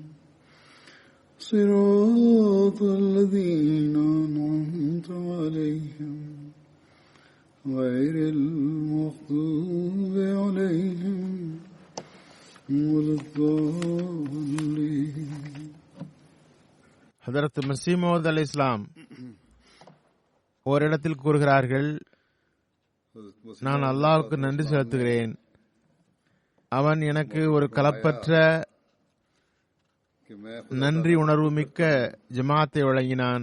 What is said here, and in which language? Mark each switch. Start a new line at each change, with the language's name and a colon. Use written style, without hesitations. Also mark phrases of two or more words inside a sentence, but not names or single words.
Arabic: صراط الذين أنعمت عليهم غير المغضوب عليهم ولا الضالين.
Tamil: ஹதரத் மஸீஹ் மவ்ஊத் அலைஹிஸ்ஸலாம் ஓரிடத்தில் கூறுகிறார்கள், நான் அல்லாஹ்வுக்கு நன்றி செலுத்துகிறேன். அவன் எனக்கு ஒரு கலப்பற்ற நன்றி உணர்வு மிக்க ஜமாத்தை வழங்கினான்.